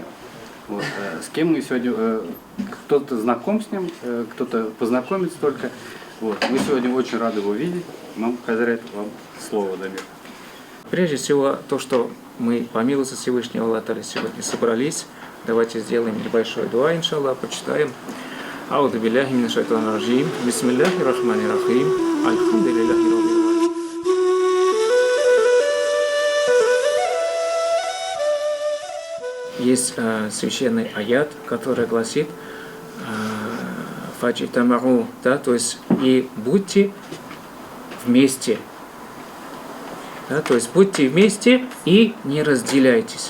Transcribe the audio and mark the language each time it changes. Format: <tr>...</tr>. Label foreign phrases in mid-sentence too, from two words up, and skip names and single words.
<ru>Вот, с кем мы сегодня, кто-то знаком с ним, кто-то познакомится только. Вот, мы сегодня очень рады его видеть. Имам Хазрет, вам слово, Дамир. Прежде всего, то, что мы по милости Всевышнего Аллаха сегодня собрались, давайте сделаем небольшой дуа, иншаллах, почитаем.</ru> <ar>أعوذ بالله من الشيطان الرجيم. بسم الله الرحمن الرحيم. الحمد لله رب العالمين.</ar> <ru>Есть священный аят, который гласит «Фаджитамару», да, то есть «и будьте вместе». Да, то есть будьте вместе и не разделяйтесь.</ru>